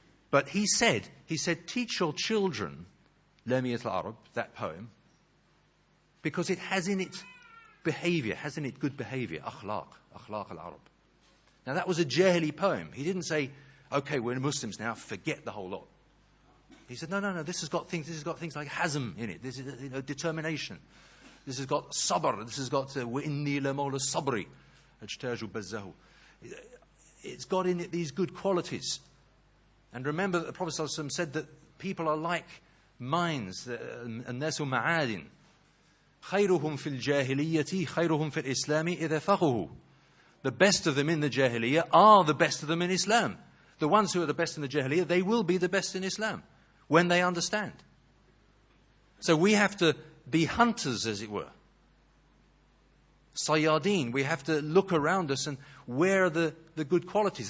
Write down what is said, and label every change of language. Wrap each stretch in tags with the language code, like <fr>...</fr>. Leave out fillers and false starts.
<en>But he said, teach your children Lamiyat al-Arab, that poem, because it has in it behavior, has in it good behavior, akhlaq al-Arab. Now that was a Jahili poem. He didn't say, okay, we're Muslims now, forget the whole lot. He said, no, this has got things like hazm in it. This is, determination. This has got sabr. This has got</en> <ar>وَإِنِّي لَمَوْلَ الصَّبْرِ أَجْتَاجُ بَزَّهُ.</ar> <en>It's got in it these good qualities. And remember that the Prophet ﷺ said that people are like mines,</en> <ar>الناس معادن. خيرهم في الجاهلية خيرهم في الإسلام إذا فقهوا.</ar> <en>The best of them in the Jahiliyyah are the best of them in Islam. The ones who are the best in the Jahiliyyah, they will be the best in Islam when they understand. So we have to be hunters, as it were. Sayyadeen, we have to look around us and where are the good qualities.</en>